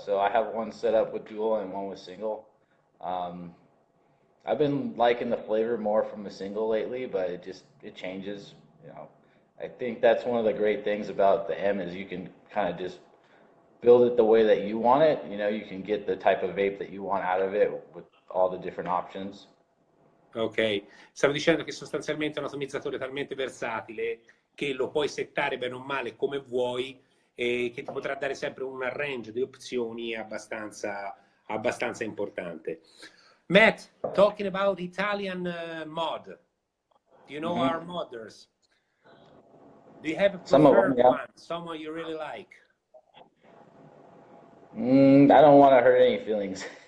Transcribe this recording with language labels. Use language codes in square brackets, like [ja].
[en] So I have one set up with dual and one with single. I've been liking the flavor more from the single lately, but it changes. I think that's one of the great things about the M is you can kind of just build it the way that you want it. You can get the type of vape that you want out of it with all the different options. [it] Ok, stavo dicendo che sostanzialmente è un atomizzatore talmente versatile che lo puoi settare bene o male come vuoi e che ti potrà dare sempre un range di opzioni abbastanza importante. [en] Matt, talking about Italian mod, do you know our modders? Do you have a preferred one, someone you really like? I don't want to hurt any feelings.